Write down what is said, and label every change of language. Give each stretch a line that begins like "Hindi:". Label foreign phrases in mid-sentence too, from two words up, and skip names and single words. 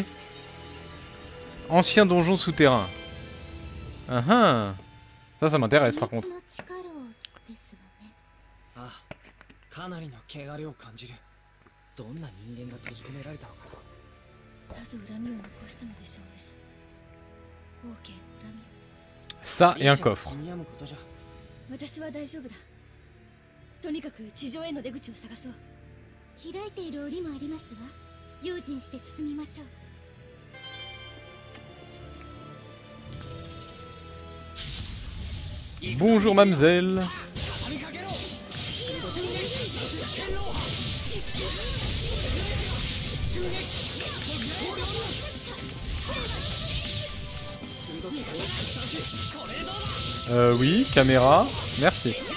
French: Ancien donjon souterrain. Ça m'intéresse par contre. Ça et un coffre.
Japanese: 私は大丈夫だ。とにかく地上への出口を探そう。開いている檻もありますわ。用心して進みましょう。
French: Bonjour mademoiselle. Oui, caméra, merci.